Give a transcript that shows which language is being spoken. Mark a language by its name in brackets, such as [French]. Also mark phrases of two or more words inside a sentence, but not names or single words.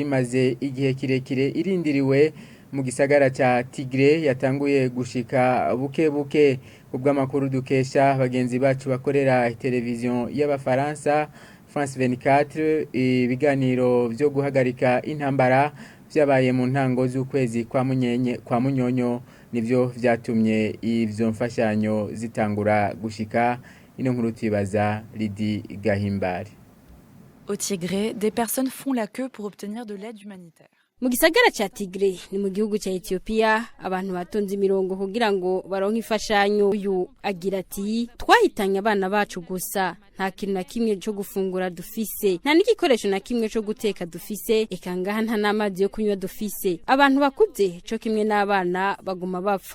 [Rundi] maze igihe kirekire irindiriwe mu gisagara ca Tigre yatanguye gushika buke ubwo amakuru dukesha bagenzi bacu bakorera televiziyo y'abafaransa France 24 ibiganiro byo guhagarika intambara byabaye mu ntango z'ukwezi kwa munyonyo nivyo vyatumye ivyo mfashanyo zitangura gushika ino nkuru tibaza Lidi Gahimbari. [French] Au Tigre, des personnes font la queue pour obtenir de l'aide humanitaire. [Rundi] Mu gisagara ca Tigre ni mu gihugu ca Ethiopia abantu batonze imirongo kugira ngo baronke ifashanyo. Uyu agira ati twahitanye abana bacu gusa nta kintu na kimwe cyo gufungura dufise nta n'igikoresho na kimwe cyo guteka dufise eka ngaha nta n'amazi yo kunywa dufise abantu bakuze cyo kimwe n'abana baguma bapfa.